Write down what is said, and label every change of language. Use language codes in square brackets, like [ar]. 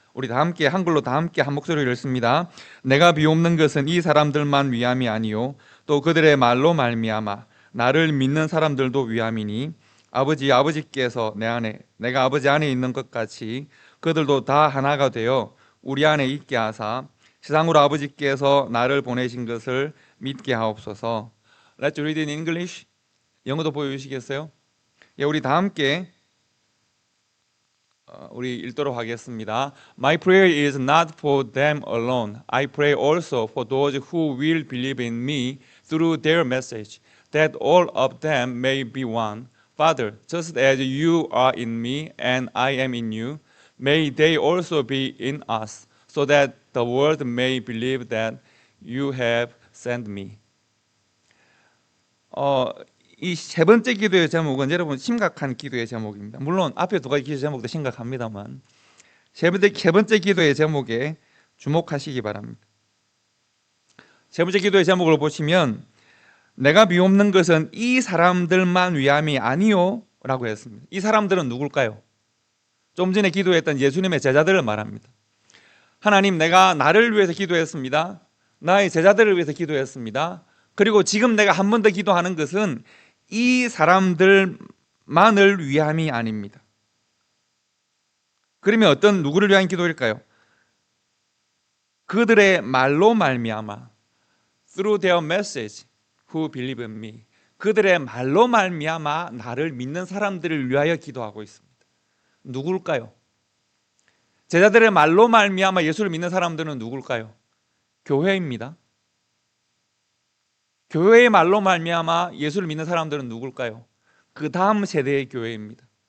[ko] 우리 다 함께 한글로 다 함께 한 목소리로 읽습니다. 내가 비옵는 것은 이 사람들만 위함이 아니요 또 그들의 말로 말미암아 나를 믿는 사람들도 위함이니 아버지께서 내 안에 내가 아버지 안에 있는 것 같이 그들도 다 하나가 되어 우리 안에 있게 하사 세상으로 아버지께서 나를 보내신 것을 믿게 하옵소서. [en] Let's read in English. [ko] 영어도 보여주시겠어요? 예, 우리 다 함께 우리 읽도록 하겠습니다. [en] My prayer is not for them alone. I pray also for those who will believe in me through their message, that all of them may be one. Father, just as you are in me and I am in you, may they also be in us, so that the world may believe that you have sent me. [ko] 이 세 번째 기도의 제목은 여러분 심각한 기도의 제목입니다. 물론 앞에 두 가지 기도 제목도 심각합니다만 세 번째 기도의 제목에 주목하시기 바랍니다. 세 번째 기도의 제목을 보시면 내가 비옵는 것은 이 사람들만 위함이 아니요 라고 했습니다. 이 사람들은 누굴까요? 좀 전에 기도했던 예수님의 제자들을 말합니다. 하나님, 내가 나를 위해서 기도했습니다. 나의 제자들을 위해서 기도했습니다. 그리고 지금 내가 한 번 더 기도하는 것은 이 사람들만을 위함이 아닙니다. 그러면 누구를 위한 기도일까요? 그들의 말로 말미암아 [en] through their message who believe in me. [ko] 그들의 말로 말미암아 나를 믿는 사람들을 위하여 기도하고 있습니다. 누굴까요? 제자들의 말로 말미암아 예수를 믿는 사람들은 누굴까요? 교회입니다. 교회의 말로 말미암아 예수를 믿는 사람들은 누굴까요? 그 다음 세대의 교회입니다.